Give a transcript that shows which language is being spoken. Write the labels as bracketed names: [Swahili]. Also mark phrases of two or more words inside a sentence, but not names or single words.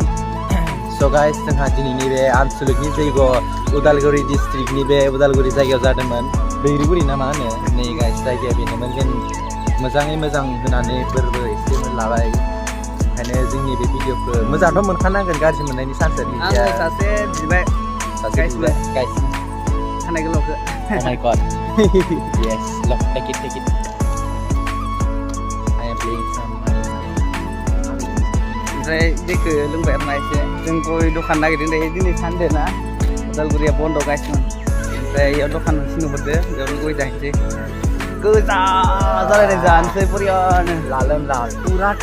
[Bodo] स' गाइस जोंहा दिनैनि बे आनसलिकनि जयग' उदालगुरि डिस्ट्रिक्टनि बे उदालगुरि जायगायाव जादोंमोन बैग्रिगुरि ना मा होनो नै गाइस जायगाया बेनोमोन जों मोजाङै मोजां होनानै फोरबो एसे लाबाय ओंखायनो जोंनि बे भिडिअखौ मोजांथ' मोनखानांगोन गाज्रि मोननायनि चान्स आङो सासे बिबाय गाइस खानाय गोलावखौ [English] Oh my god. Yes, look, take it. I am playing some money. [Bodo] ओमफ्राय दैखौ लोंबाय आरोना एसे जों गय दखान नागिरदों दायो दिनै सानदे ना उदालगुरिया बन्द' गायसोमोन ओमफ्राय बेयाव दखान थिनहरदो बेयावनो गय जाहैनोसै गोजा जालायनाय जानोसै बरियानो लालोम ला पुरा